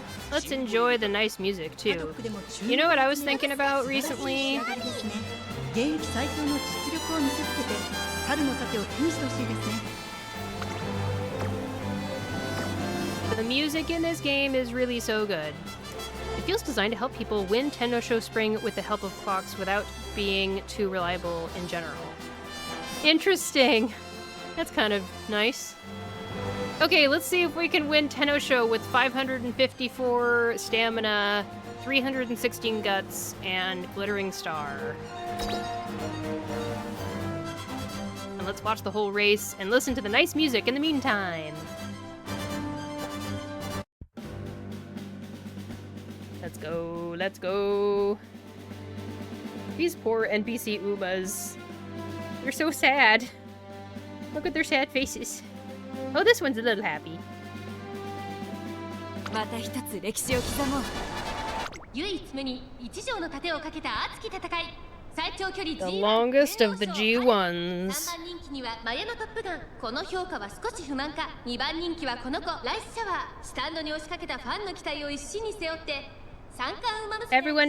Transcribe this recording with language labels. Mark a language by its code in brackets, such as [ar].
[en] Let's enjoy the nice music too. You know what I was thinking about recently? [ja] 現役最強の実力を見せつけて春の盾を手にしてほしいですね [en] The music in this game is really so good. It feels designed to help people win Tenno Show Spring with the help of clocks without being too reliable in general. Interesting. That's kind of nice. Okay, let's see if we can win Tenno Show with 554 stamina, 316 guts, and Glittering Star. And let's watch the whole race and listen to the nice music in the meantime. Let's go, let's go. These poor NPC Umas. They're so sad. Look at their sad faces. Oh, this one's a little happy. [ja] また一つ歴史を刻もう。唯一無二一条の盾をかけた熱き戦い。最長距離 [en] The longest of the G1s. [ja] 3番人気にはマヤのトップガン。この評価は少し不満か。 2番人気はこの子ライスシャワー。スタンドに押しかけたファンの期待を一身に背負って三冠馬娘。